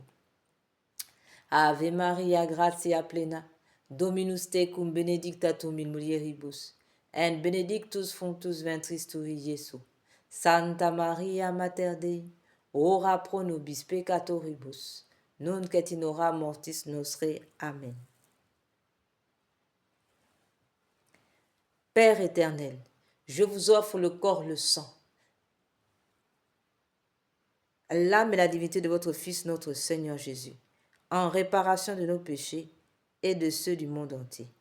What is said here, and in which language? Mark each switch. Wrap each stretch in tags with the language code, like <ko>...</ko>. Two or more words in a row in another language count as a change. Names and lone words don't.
<la>Ave Maria, gratia plena, Dominus tecum benedicta tu in mulieribus, et benedictus fructus ventris tui, Iesus. Santa Maria, Mater Dei, ora pro nobis peccatoribus, nunc et in hora mortis nostre. Amen.</la> <fr>Père éternel, je vous offre le corps, le sang, l'âme et la divinité de votre Fils, notre Seigneur Jésus, en réparation de nos péchés et de ceux du monde entier.</fr>